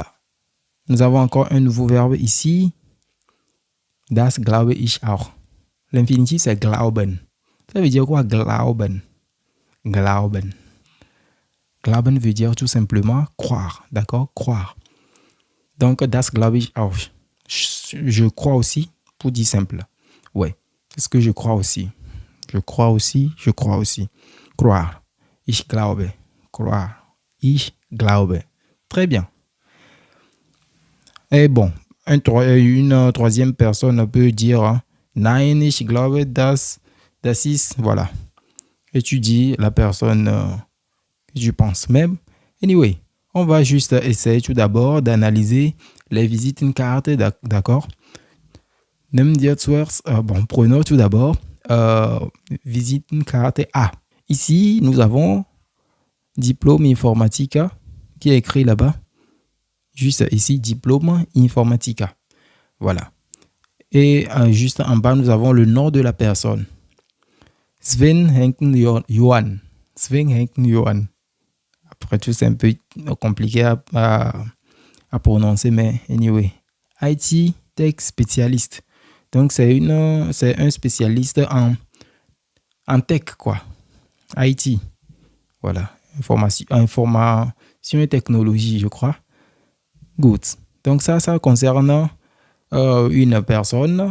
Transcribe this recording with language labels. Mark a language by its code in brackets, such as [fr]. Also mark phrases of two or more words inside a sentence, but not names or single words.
[fr] Nous avons encore un nouveau verbe ici. [de] Das glaube ich auch. [fr] L'infinitif, c'est glauben. Ça veut dire quoi, glauben? Glauben. Glauben veut dire tout simplement croire. D'accord? Croire. Donc, [de] das glaube ich auch. [fr] Je crois aussi, pour dire simple. Ouais. Est-ce que je crois aussi? Je crois aussi, je crois aussi. Croire. [de] Ich glaube. Croire. Ich glaube. [fr] Très bien. Et bon, une troisième personne peut dire [de] Nein, ich glaube, das ist. [fr] Voilà. Et tu dis la personne que tu penses même. Anyway, on va juste essayer tout d'abord d'analyser les Visitenkarte, d'accord? [de] Nimm dir zuerst, [fr] bon, prenons tout d'abord Visitenkarte A. Ici, nous avons Diplôme Informatica qui est écrit là-bas. Juste ici, Diplôme Informatica. Voilà. Et juste en bas, nous avons le nom de la personne. Sven Henken Johan. Sven Henken Johan. Après tout, c'est un peu compliqué à prononcer, mais anyway. IT Tech Spécialiste. Donc, c'est un spécialiste en tech, quoi. IT. Voilà. Information Information et technologie, je crois. Good. Donc ça concerne une personne.